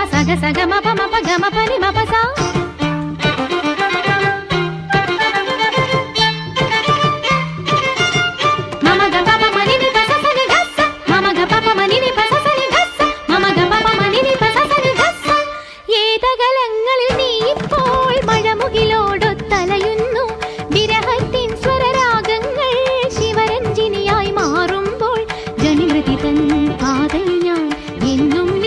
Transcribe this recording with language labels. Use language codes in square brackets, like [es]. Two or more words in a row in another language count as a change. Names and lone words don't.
[ml] సగ సగమ పమ ప గమ పని మప సా మమ గ పప మని ని పస సని గస్స మమ గ పప మని ని పస సని గస్స మమ గ പപ മനി നി പസ സനി ഗസ്സ ഏതകലങ്ങളിൽ നീ ഇപ്പോൾ മഴമുകിലോടൊത്തലയുന്നു വിരഹത്തിൻ സ്വരരാഗങ്ങൾ ശിവരഞ്ജിനിയായി മാറുമ്പോൾ ജനിമൃതി തൻ പാതയിൽ ഞാൻ എന്നും